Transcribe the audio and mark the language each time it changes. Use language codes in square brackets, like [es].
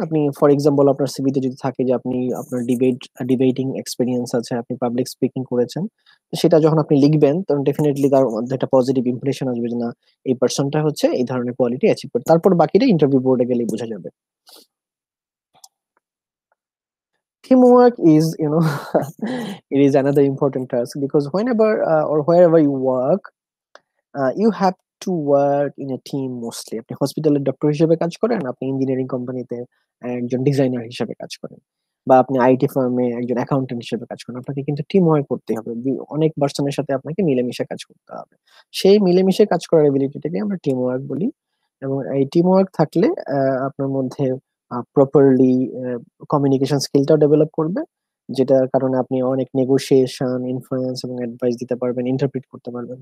[bn] আপনি for example আপনার সিভিতে যদি থাকে যে আপনি আপনার ডিবেটিং এক্সপিরিয়েন্স আছে, আপনি পাবলিক স্পিকিং করেছেন, তো সেটা যখন আপনি লিখবেন তখন ডেফিনেটলি তার মধ্যে একটা পজিটিভ ইমপ্রেশন আসবে যে না, এই পার্সনটা হচ্ছে এই ধরনের কোয়ালিটি অ্যাচিভ করে। তারপর বাকিটা ইন্টারভিউ বোর্ডে গেলেই বোঝা যাবে। [en] Teamwork is, it is another important task, because whenever or wherever you work, you have to work in a team mostly. [bn] আপনি হসপিটালের ডক্টর হিসেবে কাজ করেন, আপনি ইঞ্জিনিয়ারিং কোম্পানিতে একজন ডিজাইনার হিসেবে কাজ করেন, বা আপনি আইটি ফার্মে একজন অ্যাকাউন্টেন্ট হিসেবে কাজ করেন, আপনাকে কিন্তু টিম ওয়ার্ক করতে হবে। অনেক পার্সনের সাথে আপনাকে মিলেমিশে কাজ করতে হবে। সেই মিলেমিশে কাজ করার এবিলিটিটাকে আমরা টিম ওয়ার্ক বলি। এবং এই টিম ওয়ার্ক থাকলে আপনার মধ্যে প্রপারলি কমিউনিকেশন স্কিলটাও ডেভেলপ করবে, যেটার কারণে আপনি অনেক নেগোসিয়েশন, ইনফ্লুয়েন্স এবং অ্যাডভাইস দিতে পারবেন, ইন্টারপ্রিট করতে পারবেন।